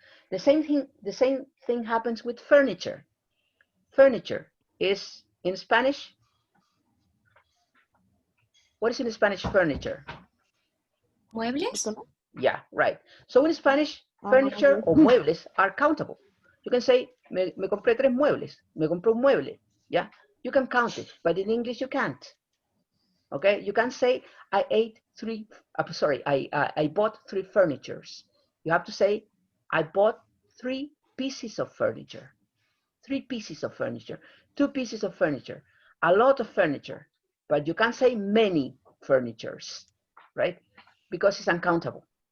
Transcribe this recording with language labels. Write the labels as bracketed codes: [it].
[en] The same thing happens with furniture. Furniture is in Spanish. What is in Spanish furniture? [es] Muebles. [en] Yeah, right. So in Spanish, furniture or muebles are countable. You can say [es] me compré 3 muebles, me compré un mueble, yeah? [en] You can count it, but in English you can't. Okay, you can say I ate 3. I bought 3 furnitures. You have to say I bought 3 pieces of furniture. 3 pieces of furniture, 2 pieces of furniture, a lot of furniture, but you can't say many furnitures, right? Because it's uncountable.